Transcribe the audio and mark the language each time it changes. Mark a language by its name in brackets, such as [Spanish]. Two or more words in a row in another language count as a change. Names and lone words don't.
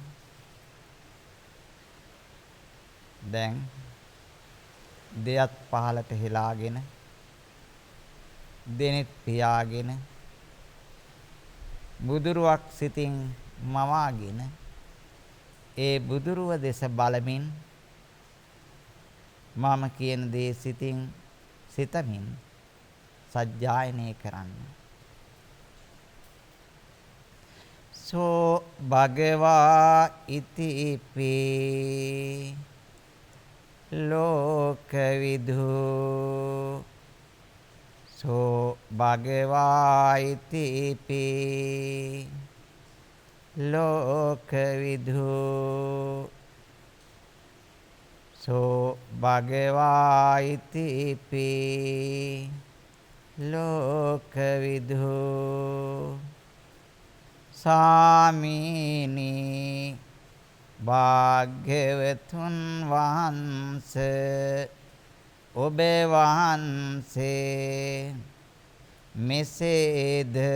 [Sinhala] දැන් දෙයත් පහලට හෙලාගෙන දෙනෙත් පියාගෙන බුදුරුවක් සිතින් මවාගෙන ඒ බුදුරුව දෙස බලමින් මම කියන දේ සිතින් සිතමින් සජ්ජායනය කරන්න. [Pali] සෝ භගවා ඉතිපි ලෝකවිදු සෝ භගවා ඉතිපි ලෝකවිදු සෝ භගවා ඉතිපි [Sinhala] ලෝකවිදු සාමීනි භාග්‍යවතුන් වහන්සේ ඔබ වහන්සේ මෙසේද